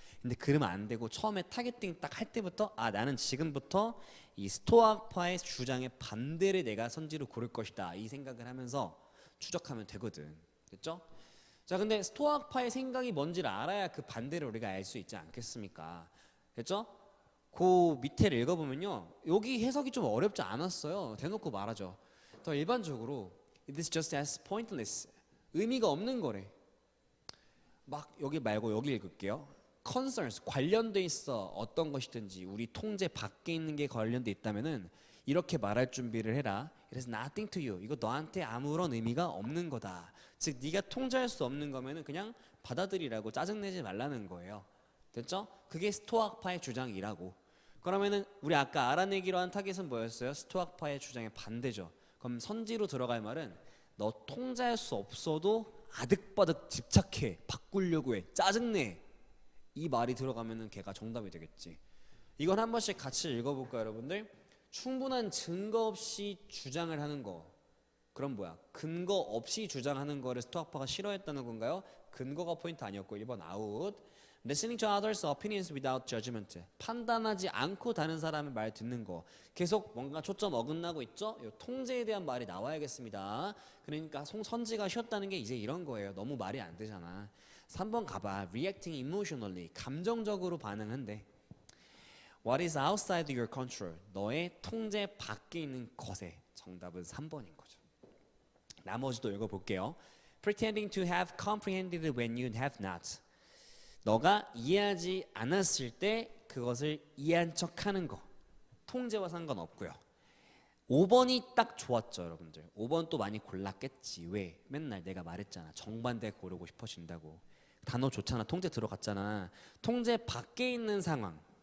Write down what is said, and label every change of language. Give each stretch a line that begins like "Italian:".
Korean: 근데 그러면 안 되고 처음에 타겟팅 딱 할 때부터 나는 지금부터 이 스토아파의 주장에 반대를 내가 선지로 고를 것이다. 이 생각을 하면서 추적하면 되거든. 됐죠? 자, 근데 스토아파의 생각이 뭔지를 알아야 그 반대를 우리가 알 수 있지 않겠습니까? 됐죠? 그 밑에를 읽어보면요, 여기 해석이 좀 어렵지 않았어요. 대놓고 말하죠. 더 일반적으로
English: It is just as pointless.
Korean: 의미가 없는 거래. 막 여기 말고 여기 읽을게요. Concerns, 관련돼 있어. 어떤 것이든지 우리 통제 밖에 있는 게 관련돼 있다면은 이렇게 말할 준비를 해라.
English: It has nothing to you.
Korean: 이거 너한테 아무런 의미가 없는 거다. 즉 네가 통제할 수 없는 거면은 그냥 받아들이라고, 짜증내지 말라는 거예요. 됐죠? 그게 스토아파의 주장이라고. 그러면은 우리 아까 알아내기로 한 타겟은 뭐였어요? 스토아파의 주장의 반대죠. 그럼 선지로 들어갈 말은 너 통제할 수 없어도 아득바득 집착해, 바꾸려고 해, 짜증내. 이 말이 들어가면은 걔가 정답이 되겠지. 이건 한 번씩 같이 읽어볼까요, 여러분들? 충분한 증거 없이 주장을 하는 거. 그럼 뭐야? 근거 없이 주장하는 거를 스토아파가 싫어했다는 건가요? 근거가 포인트 아니었고 1번 아웃.
English: Listening to others' opinions without judgment.
Korean: 판단하지 않고 다른 사람의 말 듣는 거. 계속 뭔가 초점 어긋나고 있죠? 이 통제에 대한 말이 나와야겠습니다. 그러니까 선지가 쉬었다는 게 이제 이런 거예요. 너무 말이 안 되잖아. 3번 가봐.
English: Reacting emotionally.
Korean: 감정적으로 반응한대.
English: What is outside your control?
Korean: 너의 통제 밖에 있는 것에. 정답은 3번인 거죠. 나머지도 읽어볼게요.
English: Pretending to have comprehended when you have not.
Korean: 너가 이해하지 않았을 때 그것을 이해한 척하는 거. 통제와 상관없고요. 5번이 딱 좋았죠, 여러분들. 5번 또 많이 골랐겠지. 왜? 맨날 내가 말했잖아. 정반대 고르고 싶어진다고. 단어 좋잖아. 통제 들어갔잖아. 통제 밖에 있는 상황.